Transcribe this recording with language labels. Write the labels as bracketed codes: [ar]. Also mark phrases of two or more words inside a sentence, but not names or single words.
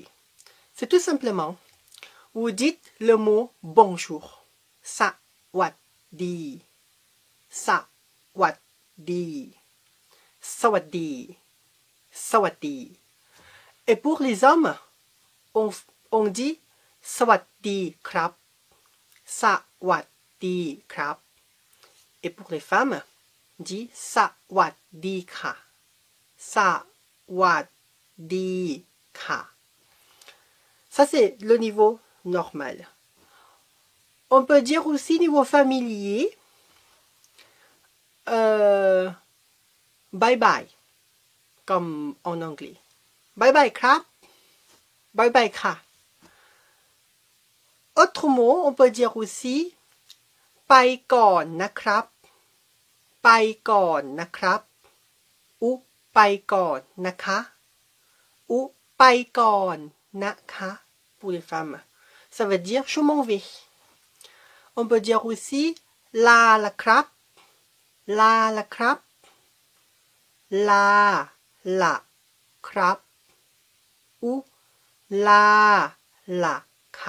[fr] C'est tout simplement, vous dites le mot bonjour. [th] สวัสดี สวัสดี. สวัสดี สวัสดี. [fr] Et pour les hommes, on dit [th] สวัสดีครับ. สวัสดีครับ. [fr] Et pour les femmes, on dit [th] สวัสดีค่ะ. สวัสดีค่ะ. [fr] Ça, c'est le niveau normal. On peut dire aussi niveau familier, [en] bye bye, [fr] comme en anglais. [th] บ๊ายบายครับ บ๊ายบายค่ะ. [fr] Autre mot, on peut dire aussi [th] ไปก่อนนะครับ ไปก่อนนะครับ [fr] ou [th] ไปก่อนนะคะ [fr] ou [th] ไปก่อนนะคะ [fr] pour les femmes. Ça veut dire je m'en vais. On peut dire aussi [th] ลาละครับ ลาละครับ ลาละครับ, [fr] ou [th] ลาละค่ะ.